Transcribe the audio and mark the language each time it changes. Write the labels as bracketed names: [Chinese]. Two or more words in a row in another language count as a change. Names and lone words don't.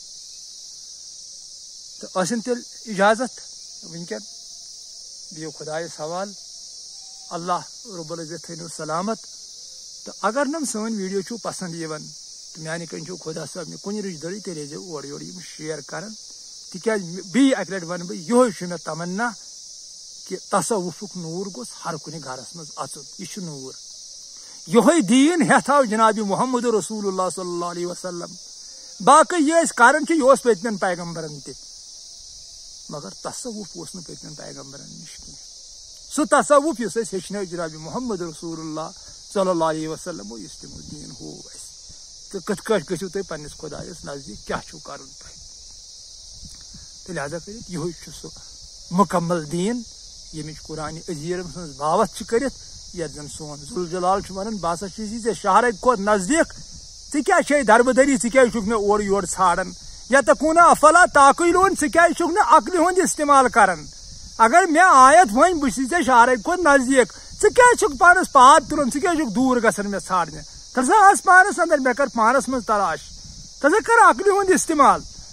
[Kashmiri] تہٕ ٲسِن تیٚلہِ اجازت وٕنکٮ۪ن دِیِو خۄدایس حوالہٕ [Arabic] اللہ رب العزت [Kashmiri] تھٲینو سلامت تہٕ اگر نہٕ سٲنۍ ویڈیو چھُو پسنٛد یِوان تہٕ میانہِ کِنۍ چھُو خۄدا صٲبنہِ کُنہِ رِشدٔری تیٚلہِ ٲسۍزیو اورٕ یورٕ یِم شیر کران تِکیازِ بیٚیہِ اکہِ لٹہِ ونہٕ بہٕ یِہوے چھُ مےٚ تمنا کہ تصوفُک نوٗر گوٚژھ ہر کُنہِ گرس منٛز اژُن یہِ چھُ نوٗر یہوے دیٖن ہیٚتھ آو جناب محمد [Arabic] رسول اللہ صلی اللہ علیہ وسلم [Kashmiri] باقٕے یہِ أسۍ کران چھِ یہِ اوس پٔتمٮ۪ن پیغمبرن تہِ مگر تصوف اوس نہٕ پٔتمٮ۪ن پیغمبرن نِش کینٛہہ سُہ تصوف یُس أسۍ ہیٚچھنٲو جناب محمد [Arabic] رسول اللہ صلی اللہ علیہ وسلم [Kashmiri] یُس تِمو دیٖن ہوو اَسہِ تہٕ کِتھ کٲٹھۍ گٔژھِو تُہۍ پننِس خۄدایس نزدیٖک کیٛاہ چھُو کرُن تۄہہِ تہٕ لہذا کٔرِتھ یِہوے چھُ سُہ مُکمل دیٖن ییٚمِچ قرآنِ عظیٖم ہٕنٛز باوتھ چھِ کٔرِتھ یتھ زن سون ذوالجلال چھُ ونان بہٕ ہسا چھُس ژےٚ شہرٕکۍ کھۄتہٕ نزدیٖک ژٕ کیٛاہ چھے دربٕدٔری ژٕ کیٛازِ چھُکھ مےٚ اورٕ یورٕ ژھانڈان [Arabic] یتقوٗنا افلا تعقیلوٗن [Kashmiri] ژٕ کیٛازِ چھُکھ نہٕ عقلہِ ہُنٛد استعمال کران اگر مےٚ آیت وۄنۍ بہٕ چھُس ژےٚ شہرٕکۍ کھۄتہٕ نزدیٖک षुक पानस पाद तुलन षुक दूर गसन मे छाड़ने तसा आस पानस अंदर मे कर पानस मज तलाश तसा कर अकल हुंद इस्तेमाल।